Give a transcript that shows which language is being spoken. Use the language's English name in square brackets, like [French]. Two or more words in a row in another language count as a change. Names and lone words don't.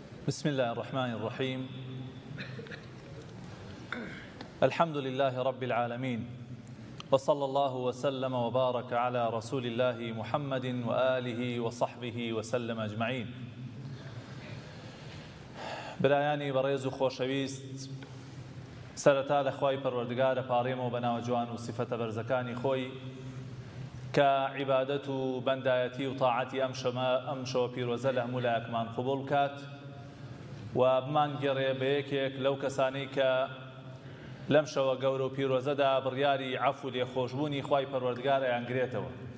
[Arabic] بسم الله الرحمن الرحيم. الحمد لله رب العالمين، وصلى الله وسلم وبارك على رسول الله محمد وآله وصحبه وسلم أجمعين. [Central Kurdish] برایانی بەڕێز و خۆشەویست، سەرەتا لە خوای پەروەردگارە پاڕێمەوە بە ناوە جوان و سیفەتە بەرزەکانی خۆی کە عیبادەت و بەندایەتی و تاعەتی ئەم شەوە پیرۆزە لە هەموو لایەکمان قبوڵ بکات و بمان گێڕێ بە یەکێک لەو کەسانەی کە لەم شەوە گەورە و پیرۆزەدا بڕیاری عەفو و لێخۆشبوونی خوای پەروەردگار ئەیانگرێتەوە.